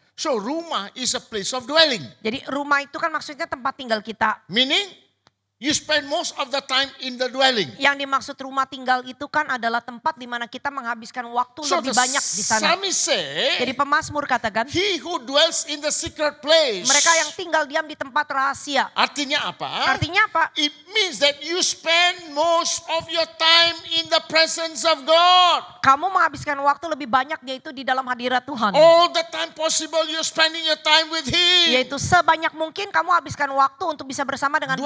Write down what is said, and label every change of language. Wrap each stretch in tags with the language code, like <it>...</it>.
<en>So rumah is a place of dwelling.</en> <id>Jadi rumah itu kan maksudnya tempat tinggal kita.</id> <en>Meaning, you spend most of the time in the dwelling.</en> <id>Yang dimaksud rumah tinggal itu kan adalah tempat di mana kita menghabiskan waktu</id> <en>So</en> <id>lebih banyak di sana.</id> <en>psalmist say,</en> <id>Jadi pemazmur katakan,</id> <en>he who dwells in the secret place.</en> <id>mereka yang tinggal diam di tempat rahasia. Artinya apa? Artinya apa?</id> <en>It means that you spend most of your time in the presence of God.</en> <id>Kamu menghabiskan waktu lebih banyak yaitu di dalam hadirat Tuhan.</id> <en>All the time possible you're spending your time with Him.</en> <id>Yaitu sebanyak mungkin kamu habiskan waktu untuk bisa bersama dengan Dia.</id>